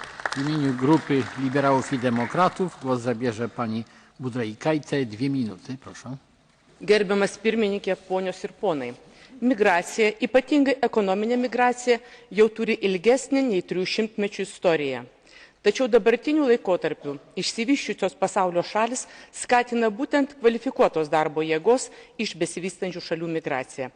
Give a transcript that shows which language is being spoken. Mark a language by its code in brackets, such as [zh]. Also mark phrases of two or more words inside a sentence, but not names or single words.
[pl] W imieniu grupy Liberałów i Demokratów głos zabierze pani Budraikaitė, 2 minuty, proszę. [lt] Gerbiamas pirmininkė, ponios ir ponai. Migracija, ypatingai ekonominė migracija, jau turi ilgesnį nei 300 mečių istoriją. Tačiau dabartiniu laikotarpiu išsivysčiusios pasaulio šalis skatina būtent kvalifikuotos darbo jėgos iš besivystančių šalių migraciją.